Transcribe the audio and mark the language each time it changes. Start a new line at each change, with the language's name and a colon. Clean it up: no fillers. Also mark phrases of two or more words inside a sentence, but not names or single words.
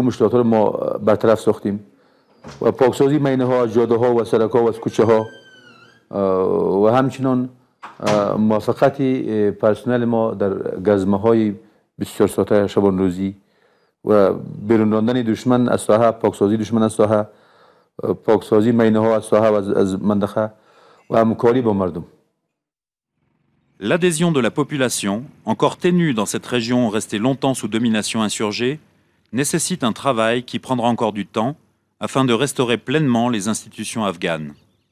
Persian: مشکلات رو ما برطرف ساختیم و پاکسازی مینه ها از جاده ها و سرک ها و از کوچه ها و همچنان موافقت پرسنل ما در گزمه های 24 ساعته شبان روزی و بیرون راندن دشمن از ساحه، پاکسازی دشمن از ساحه، پاکسازی مینه ها از ساحه و از منطقه و همکاری با مردم.
French: L'adhésion de la population, encore ténue dans cette région restée longtemps sous domination insurgée, nécessite un travail qui prendra encore du temps afin de restaurer pleinement les institutions afghanes.